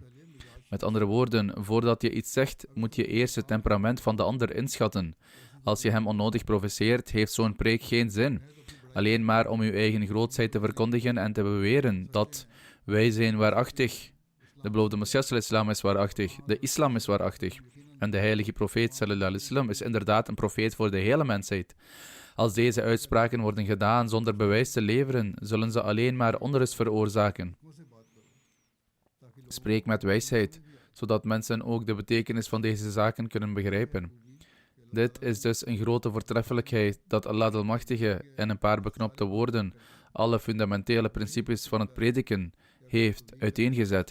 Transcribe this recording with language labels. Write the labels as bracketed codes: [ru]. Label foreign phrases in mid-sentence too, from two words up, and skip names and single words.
[nl] Met andere woorden, voordat je iets zegt, moet je eerst het temperament van de ander inschatten. Als je hem onnodig provoceert, heeft zo'n preek geen zin. Alleen maar om uw eigen grootheid te verkondigen en te beweren dat wij zijn waarachtig. De beloofde Messias al-Islam is waarachtig. De islam is waarachtig. En de heilige profeet [ar] صلى الله عليه وسلم [nl] is inderdaad een profeet voor de hele mensheid. Als deze uitspraken worden gedaan zonder bewijs te leveren, zullen ze alleen maar onrust veroorzaken. Spreek met wijsheid, zodat mensen ook de betekenis van deze zaken kunnen begrijpen. Dit is dus een grote voortreffelijkheid dat Allah de Almachtige in een paar beknopte woorden alle fundamentele principes van het prediken heeft uiteengezet.